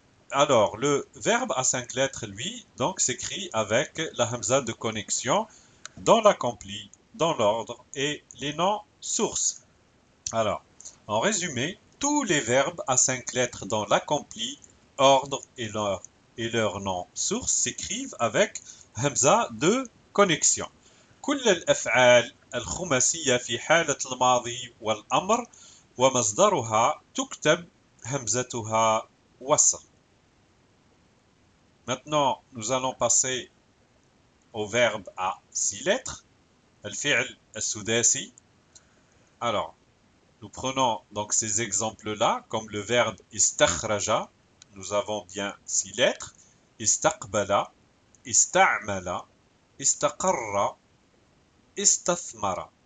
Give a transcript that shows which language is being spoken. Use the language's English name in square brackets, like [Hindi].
[French] Alors le verbe à 5 lettres, lui, donc s'écrit avec la hamza de connexion dans l'accompli, dans l'ordre et les noms sources. Alors, en résumé, tous les verbes à 5 lettres dans l'accompli, ordre et leur nom source s'écrivent avec hamza de connexion. [Arabic] كل الأفعال الخماسية في حالة الماضي والأمر ومصدرها تكتب همزتها وصل. [French] Maintenant, nous allons passer au verbe à 6 lettres, الفعل السداسي. Alors, nous prenons donc ces exemples-là, comme le verbe istakhraja, nous avons bien 6 lettres, istaqbala, ista'mala, istaqarra, istathmara.